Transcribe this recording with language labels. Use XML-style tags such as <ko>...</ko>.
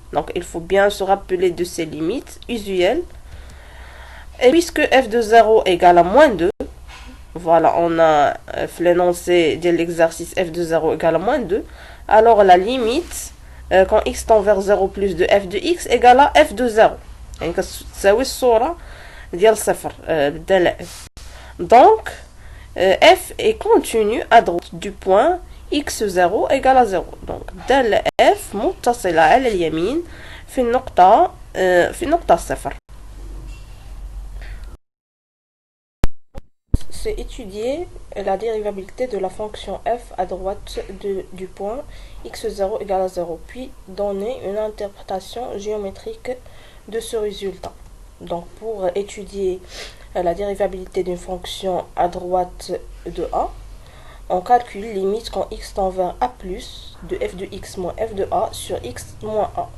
<fr>Donc il faut bien se rappeler de ces limites usuelles. Et puisque f de 0 égale à moins 2, voilà, on a l'énoncé de l'exercice f de 0 égale à moins 2, alors la limite quand x tend vers 0 plus de f de x égale à f de 0.</fr> <ar>يعني كتساوي الصورة ديال صفر بدل f.</ar> <fr>Donc f est contenu à droite du point x0 égale à 0.</fr> <ar>Donc دالة f متصلة على اليمين في النقطة صفر.</ar> <fr>C'est étudier la dérivabilité de la fonction f à droite du point x0 égale à 0, puis donner une interprétation géométrique de ce résultat. Donc pour étudier la dérivabilité d'une fonction à droite de a, on calcule limite quand x tend vers a plus de f de x moins f de a sur x moins a.</fr>